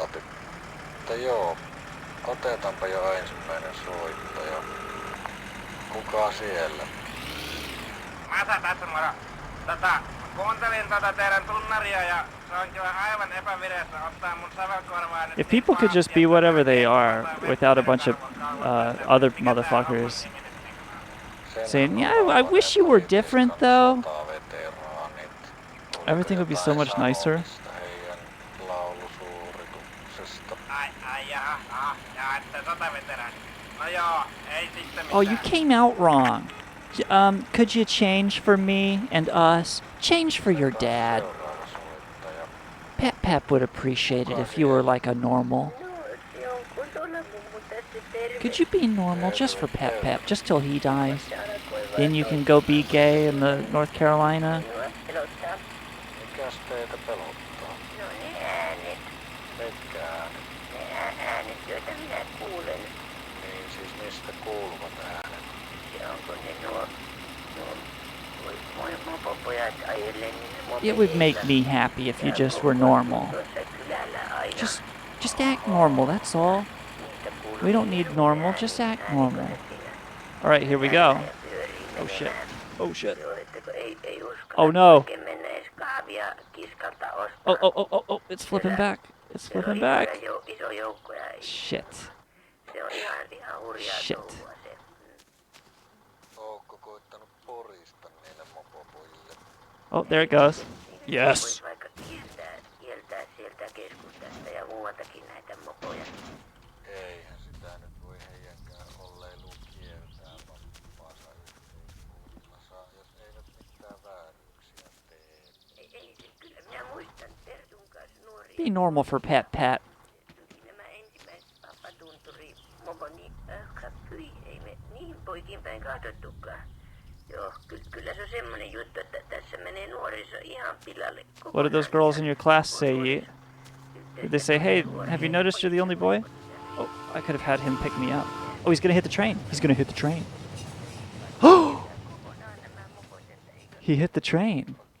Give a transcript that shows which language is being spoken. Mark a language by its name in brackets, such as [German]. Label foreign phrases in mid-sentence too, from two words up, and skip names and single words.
[Finnish] Mutta joo, otetaanpa jo ensimmäinen soittaja. Kuka siellä? Masa tässä moro. Kuuntelin teidän tunnaria ja se on kyllä aivan epävireessä ottaa mun sävelkorvaa nyt. [English] If people could just be whatever they are without a bunch of other motherfuckers saying, yeah, I wish you were different though. Everything would be so much nicer. Oh, you came out wrong. Could you change for me and us? Change for your dad. Pep Pep would appreciate it if you were like a normal. Could you be normal just for Pep Pep, just till he dies? Then you can go be gay in the North Carolina. [Finnish] Mikäs teitä pelottaa? No ne äänet. Mitkään? Ne äänet, joita minä kuulen. Niin siis mistä kuuluvat äänet? Ja onko ne nuo mopopojat ajellen, niin ne [English] It would make me happy if you just were normal. Just act normal, that's all. We don't need normal, just act normal. Alright, here we go. Oh shit. Oh shit. Oh no. Oh, it's flipping back. It's flipping back. Shit. Shit. [Finnish] Ootko koittanut porista niille mopopojille? [English] Oh, there it goes. Yes. [Finnish] Kieltää sieltä keskustasta ja muualtakin näitä mopoja. Eihän sitä nyt voi heidänkään olleiluun kieltää vapaansa yhteiskunnassa, jos eivät mitään vääryyksiä tee. Ei, kyllä minä muistan Pertun kanssa nuori. [English] Be normal for Pat Pat. [Finnish] Nämä ensimmäiset vapatunturi moponi hyi, ei me niin poikin päin katsottukaan. Joo, kyllä se on semmonen juttu, että tässä menee nuoriso ihan pilalle. [English] What did those girls in your class say? Did they say, hey, have you noticed you're the only boy? Oh, I could have had him pick me up. Oh, he's gonna hit the train. He's gonna hit the train. Oh! He hit the train.